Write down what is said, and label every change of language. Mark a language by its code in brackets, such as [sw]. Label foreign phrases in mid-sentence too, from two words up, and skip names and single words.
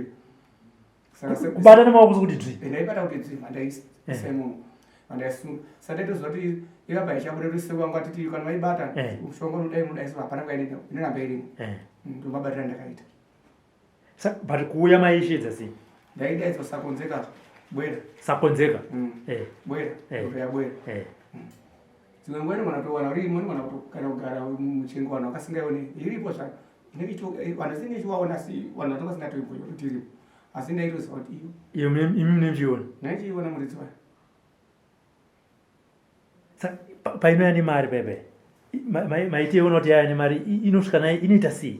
[sn] kubata nemaoko kuti dzvi ndaibata kuti dzvi mandaisa semunhu andaisunga sadaitozoti ikaba ichabuda kuti seku wangu atiti kana vaibata ushonga unodai mudaiswa hapana kwainenda inoramba irimo ndomabatira ndakaita but kuuya maishedza sei ndaidaidzwa [ny] sakonzeka bwera sakonzeka bwera ya bwera [sn] dzimwe nguva inogona kutowana uri imwe inogona kana kugara muchengo vanhu vakasingaione iripo zvako vanhu asinge chiwaona asi vanhu vatonga singatoibhoyo kuti iripo asi ndaitoziva kuti iyo imi munemuchiona ndaichiiona muridzi wayo painoya nemari pepe maitiona kuti yaya nemari inosvika naye inoita sei